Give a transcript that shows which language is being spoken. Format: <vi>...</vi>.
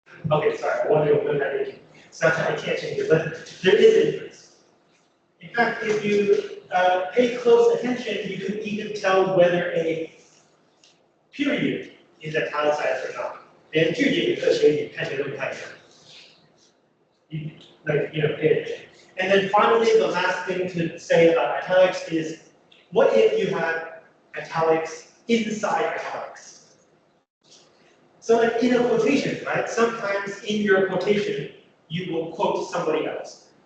<en>Okay, sorry, I wonder what that is. So I can't change it, but there is a difference. In fact, if you pay close attention, you can even tell whether a period is italicized or not.</en> <zh>连句点有个斜体看起来都不太一样。</zh> <en>Pay attention. And then finally, the last thing to say about italics is, what if you have italics inside italics? So like in a quotation, right? Sometimes in your quotation, you will quote somebody else.</en>